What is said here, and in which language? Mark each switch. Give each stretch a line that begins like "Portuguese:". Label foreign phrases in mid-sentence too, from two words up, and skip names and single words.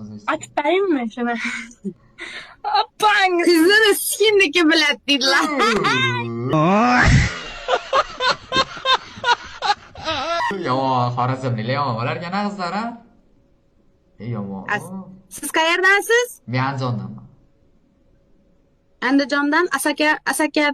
Turkish: Açıp vereyim mi şuna? Bang! Sizin skindeki bilet dediler.
Uzbek: Yomon, Xorazmliklar yomon bo'larkan qizlar ha? Yomon. Siz qayerdansiz? Men Andijondanman. Andijondan Asakami?